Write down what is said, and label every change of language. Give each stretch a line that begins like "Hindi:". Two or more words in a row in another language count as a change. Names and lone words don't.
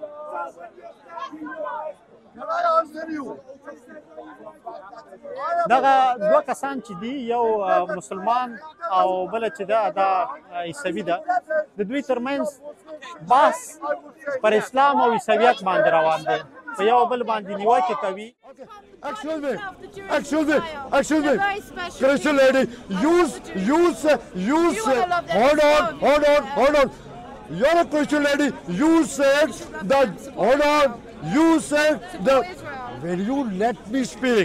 Pashto: دغه دوه کسان چې دي یو مسلمان او بله چې ده دا عیسوي ده، د دوی ترمنځ بحث پر اسلام او عیسویت باندې روان دی. په یو بل باندې نیوکې کوي.
English: Excuse me, Christian lady, you say, hold on. You're a Christian lady. You said that, hold on. You said that. Will you let me speak?